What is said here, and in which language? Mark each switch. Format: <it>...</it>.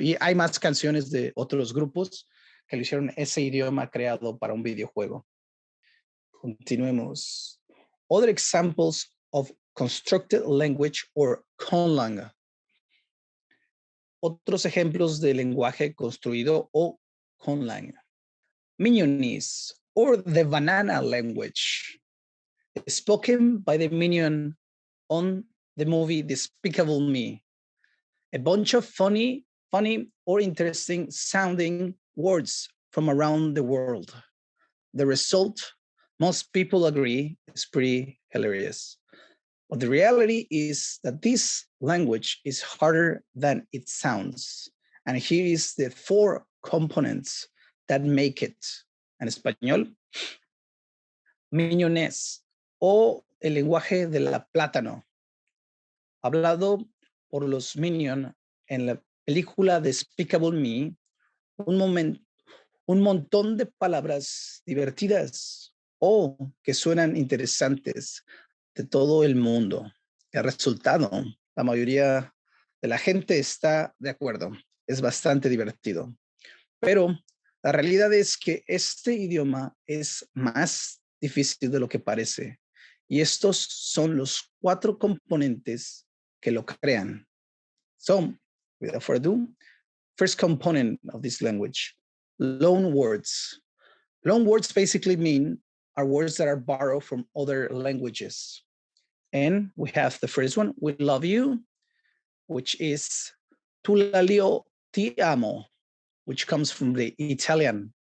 <es>Y hay más canciones de otros grupos que lo hicieron ese idioma creado para un videojuego. Continuemos.</es> <en>Other examples of constructed language or conlang.</en> <es>Otros ejemplos de lenguaje construido o conlang.</es> <en>Minionese or the banana language, spoken by the minion on the movie Despicable Me. A bunch of funny or interesting sounding words from around the world. The result, most people agree, is pretty hilarious. But the reality is that this language is harder than it sounds. And here is the 4 components that make it.</en> <es>En español, miñones o el lenguaje de la plátano, hablado por los Minion en la película Despicable Me, un montón de palabras divertidas o que suenan interesantes de todo el mundo. El resultado, la mayoría de la gente está de acuerdo. Es bastante divertido. Pero la realidad es que este idioma es más difícil de lo que parece. Y estos son los 4 componentes que lo crean.</es> <en>So, without further ado, first component of this language, loan words. Loan words basically are words that are borrowed from other languages. And we have the first one, we love you, which is tu la lío ti amo, which comes from the Italian.</en>